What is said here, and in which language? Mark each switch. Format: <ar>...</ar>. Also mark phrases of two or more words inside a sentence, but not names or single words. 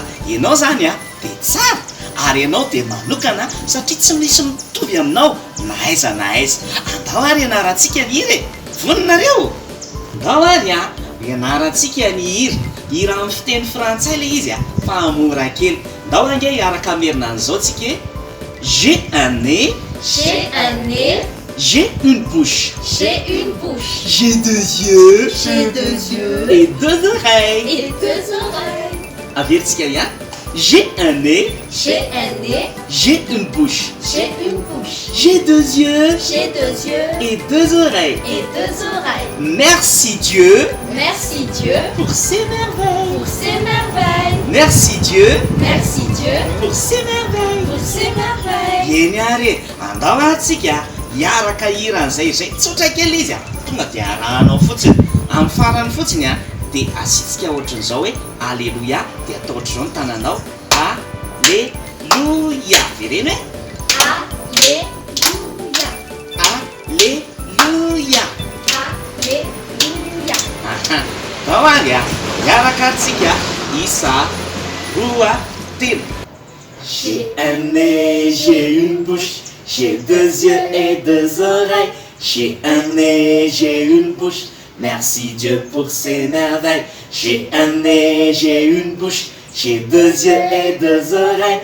<mg>Ianao zany dia tsara ary ianao dia manokana satria tsy misy mitovy aminao na aiza na aiza. Andao ary ianarantsika ny hira voninareo. Andao ary ianarantsika ny hira. Hira amin'ny fiteny frantsay le izy fa mora kely. Ndao ange hiaraka amerina an'izao tsika.</mg> <fr>J'ai un nez. J'ai un nez. J'ai une bouche. J'ai une bouche. J'ai deux yeux. J'ai deux yeux. Et deux oreilles. Et deux oreilles.</fr> <mg>Averitsika ihany.</mg> <fr>J'ai un nez. J'ai un nez. J'ai une bouche. J'ai une bouche. J'ai deux yeux. J'ai deux yeux. Et deux oreilles. Et deux oreilles. Merci Dieu. Merci Dieu. Pour ces merveilles. Pour ces merveilles. Merci Dieu. Merci Dieu. Pour ces merveilles. Pour ces merveilles.</fr> <mg>Eny ary andao atsika hiaraka hira an'izay zay tsotra kely izy tonga dia arahanao fotsiny amin'ny farany fotsiny dia asitsika ohatran'izao hoe alleluia dia atao ohatr'izao ny tananao alleluia vereny hoe Alléluia. alleluia. Alléluia. Ndao ary hiaraka atsika isa roa telo.</mg> <fr>J'ai un nez, j'ai une bouche, j'ai deux yeux et deux oreilles. J'ai un nez, j'ai une bouche, merci Dieu pour ses merveilles. J'ai un nez, j'ai une bouche, j'ai deux yeux et deux oreilles.</fr>